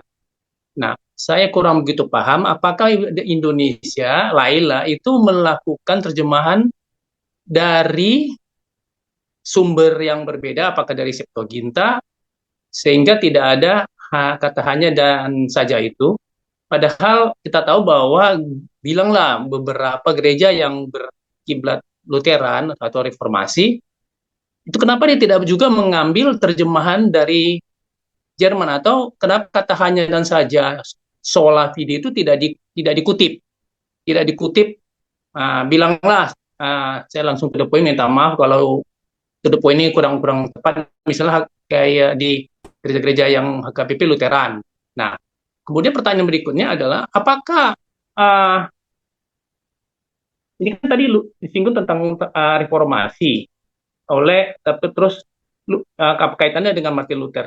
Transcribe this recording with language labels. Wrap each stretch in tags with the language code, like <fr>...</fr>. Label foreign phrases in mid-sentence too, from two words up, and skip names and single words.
<id>Nah, saya kurang begitu paham apakah Indonesia Laila itu melakukan terjemahan dari sumber yang berbeda, apakah dari Septuaginta sehingga tidak ada kata hanya dan saja itu. Padahal kita tahu bahwa bilanglah beberapa gereja yang berkiblat Lutheran atau Reformasi, itu kenapa dia tidak juga mengambil terjemahan dari Jerman atau kenapa kata hanya dan saja</id> <la>sola fide</la> <id>itu tidak dikutip, bilanglah saya langsung</id> <en>to the point,</en> <id>minta maaf kalau</id> <en>to the point</en> <id>ini kurang tepat, misalnya kayak di gereja-gereja yang HKBP Lutheran. Nah, kemudian pertanyaan berikutnya adalah apakah ini kan tadi disinggung tentang reformasi tapi terus kaitannya dengan Martin Luther.</id>